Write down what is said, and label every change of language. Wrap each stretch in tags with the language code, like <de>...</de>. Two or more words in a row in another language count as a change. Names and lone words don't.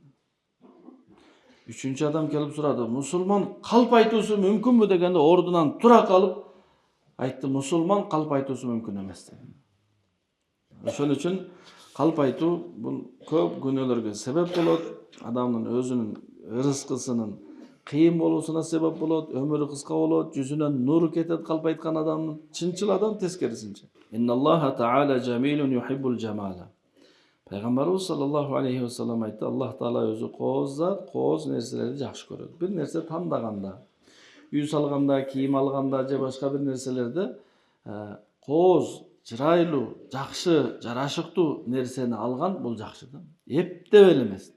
<ky>Үчүнчү адам келип сурады, мусулман калп айтуусу мүмкүнбү дегенде, ордунан тура калып айтты, мусулман калп айтуусу мүмкүн эмес dedi. Ошон үчүн калп айтуу бул көп күнөөлөргө себеп болот, адамдын өзүнүн ырыскысынын кыйын болуусуна себеп болот, өмүрү кыска болот, жүзүнөн нур кетет калп айткан адамдын. Чынчыл адам тескерисинче.</ky> <ar>إن الله تعالى جميل يحب الجمال.</ar> <ky>Пайгамбарыбыз</ky> <ar>صلى الله عليه وسلم</ar> <ky>айтты, Аллах таала өзү кооз зат, кооз нерселерди жакшы көрөт. Бир нерсе тандаганда, үй салганда, кийим алганда же башка бир нерселерде кооз, чырайлуу, жакшы, жарашыктуу нерсени алган бул жакшы да. Эптеп эле эмес.</ky>